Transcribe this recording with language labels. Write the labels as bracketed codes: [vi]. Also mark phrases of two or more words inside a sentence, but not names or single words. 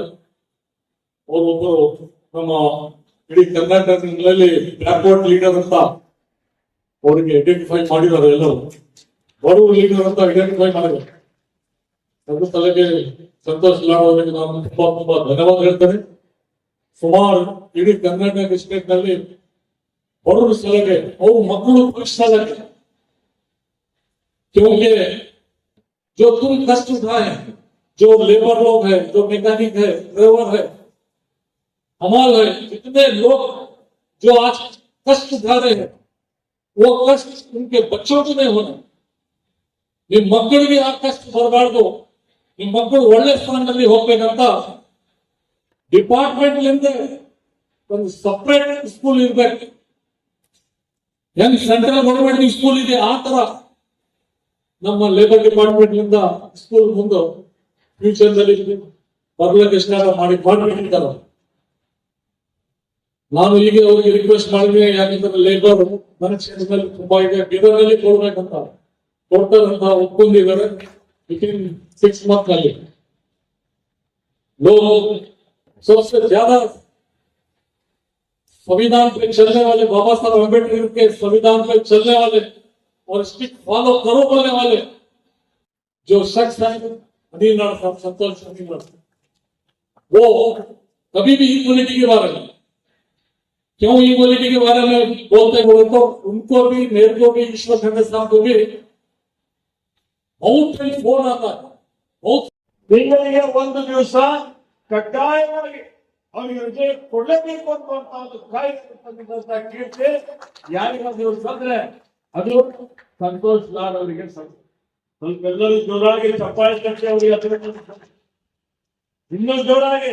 [kn] ಅವರೊಬ್ಬರು ನಮ್ಮ ಇಡೀ ಕರ್ನಾಟಕದಲ್ಲಿ [en] backward leader [kn] ಅಂತ ಅವರಿಗೆ ಐಡೆಂಟಿಫೈ ಮಾಡಿದ್ದಾರೆ. ಎಲ್ಲರೂ ಬಡವರು ಲೀಡರ್ ಅಂತ ಐಡೆಂಟಿಫೈ ಮಾಡಿದ್ದಾರೆ. ಅದ್ರ ತಲೆಗೆ ಸಂತೋಷ್ ಲಾಡ್ ಅವರಿಗೆ ನಾನು ತುಂಬಾ ಧನ್ಯವಾದ ಹೇಳ್ತೇನೆ. ಸುಮಾರು ಇಡೀ ಕರ್ನಾಟಕ ಸ್ಟೇಟ್ ನಲ್ಲಿ ಬಡವರು ಸಲಹೆ, ಅವ್ರ ಮಕ್ಕಳು ಪರೀಕ್ಷೆ, [hi] क्योंकि जो तुम कष्ट उठाए, जो लेबर लोग है, जो मैकेनिक है, ड्राइवर है, हमाल है, जितने लोग जो आज कष्ट उठा रहे हैं, वो कष्ट उनके बच्चों को नहीं होना. [kn] ನಿಮ್ ಮಕ್ಕಳಿಗೆ ಆ ಕಷ್ಟ ಬರಬಾರ್ದು. ನಿಮ್ ಮಕ್ಕಳು ಒಳ್ಳೆ ಸ್ಥಾನದಲ್ಲಿ ಹೋಗ್ಬೇಕಂತ ಡಿಪಾರ್ಟ್ಮೆಂಟ್ ಲಿಂದ ಒಂದು [en] separate school [kn] ಇರ್ಬೇಕು. ಹೆಂಗ್ [en] central government school [kn] ಇದೆ ಆ ತರ ನಮ್ಮ [en] labour department [kn] ಲಿಂದ ಸ್ಕೂಲ್ ಮುಂದೆ ಫ್ಯೂಚರ್ ನಲ್ಲಿ ಬರ್ಲಿಕ್ಕೆ ಸ್ಟಾರ್ಟ್ ಮಾಡಿಟ್ಟಿದ್ದಾರೆ. ನಾನು ಈಗ ಅವರಿಗೆ ರಿಕ್ವೆಸ್ಟ್ ಮಾಡಿದ್ರೆ, ಯಾಕಂದ್ರೆ ಲೇಬರ್ ನನ್ನ ಕ್ಷೇತ್ರದಲ್ಲಿ ತುಂಬಾ ಇದೆ, ಬೀದರ್ನಲ್ಲಿ ಕೊಡ್ಬೇಕಂತ ಕೊಡ್ತಾರಂತ ಒಪ್ಕೊಂಡಿದ್ದಾರೆ. [en] within 6 months [hi] ನಲ್ಲಿ लोग सबसे ज्यादा संविधान पे चलने वाले, बाबा साहब अम्बेडकर के संविधान पे चलने वाले और [en] strict follow [hi] करो बोलने वाले जो शख्स है अनिल नाथ साहब, संतोष अनिल नाथ, वो कभी भी इक्वलिटी के बारे में क्यों इक्वलिटी के बारे में बोलते बोले तो उनको भी, मेरे को भी, ईश्वर खंडे साहब को भी बहुत फोन आता है. बहुत [kn] ತಿಂಗಳಿಗೆ ಒಂದು ದಿವಸ ಕಡ್ಡಾಯವಾಗಿ ಅವರಿಗೆ ರಜೆ ಕೊಡಲೇಬೇಕು ಅಂತ ಒಂದು ಕಾಯ್ದೆ ಕೀರ್ತಿ ಯಾರಿಗಾದ್ರೂ ಬಂದ್ರೆ ಅದು ಸಂತೋಷ್ ಲಾಡ್ ಅವರಿಗೆ. ಸ್ವಲ್ಪ ಎಲ್ಲರೂ ಜೋರಾಗಿ ಚಪ್ಪಾಳೆ ತಟ್ಟಿ ಅವರಿಗೆ ಅದರ ಇನ್ನೂ ಜೋರಾಗಿ.